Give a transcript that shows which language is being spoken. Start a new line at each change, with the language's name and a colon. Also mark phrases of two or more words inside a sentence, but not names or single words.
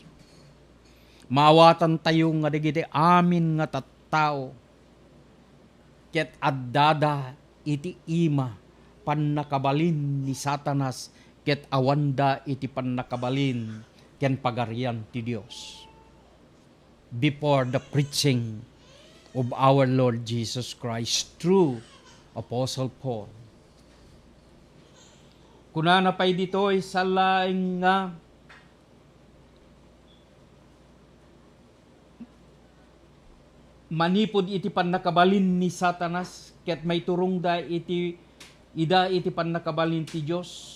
Iloko: Maawatan tayo nga dagiti amin nga tattao, ket addada iti ima pannakabalin ni Satanas, ket awanda iti pannakabalin ken pagarian ti Dios.
English: Before the preaching of our Lord Jesus Christ through Apostle Paul.
Iloko: Kunana pay ditoy sa laing nga manipod iti pannakabalin ni Satanas, ket may turong da iti ida iti pannakabalin ti Dios.